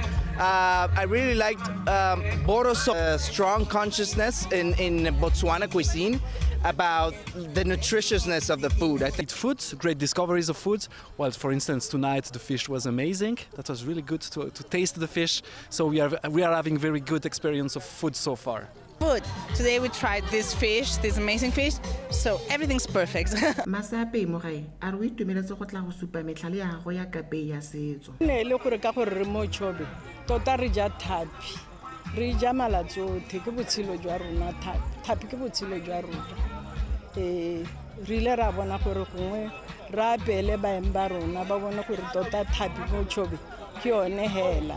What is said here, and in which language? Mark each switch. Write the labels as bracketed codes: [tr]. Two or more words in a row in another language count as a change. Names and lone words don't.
[en] I really liked Boro's strong consciousness in Botswana cuisine about the nutritiousness of the food. I think foods, great discoveries of foods. Well, for instance, tonight the fish was amazing. That was really good to taste the fish. So we are having very good experience of food so far. Food. Today we tried this fish, this amazing fish. So everything's perfect. [tn] Masape mo gae a re o itumeletse go tla go supa metlhale ya gago ya kapei ya setso. Ne le gore ka gore re Motšhobe tota re ja thapi. Re ja malatsote ke botshelo jwa rona thapi ke botshelo jwa rona. Re ile ra bona gore gongwe ra apele baeng ba rona ba bona gore tota thapi Motšhobe ke yone hela.